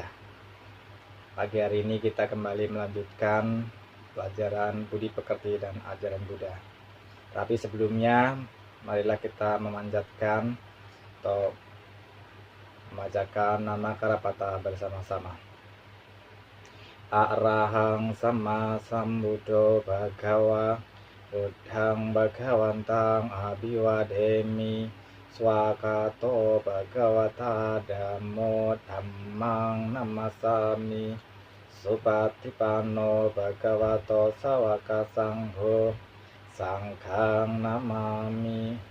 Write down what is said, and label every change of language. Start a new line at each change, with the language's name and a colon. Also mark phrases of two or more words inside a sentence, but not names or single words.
Indonesian: Pagi hari ini kita kembali melanjutkan pelajaran Budi Pekerti dan ajaran Buddha. Tapi sebelumnya, marilah kita memanjatkan atau membacakan nama Karapata bersama-sama.
Pali: Arahang Sama Sambuddho Bhagawa Buddhang Bhagawantang Abhiwademi Swakato Bhagavata Dhammo Dhammang Namasami Supatipanno Bhagavato Sawaka Sangho Sanghang Namami.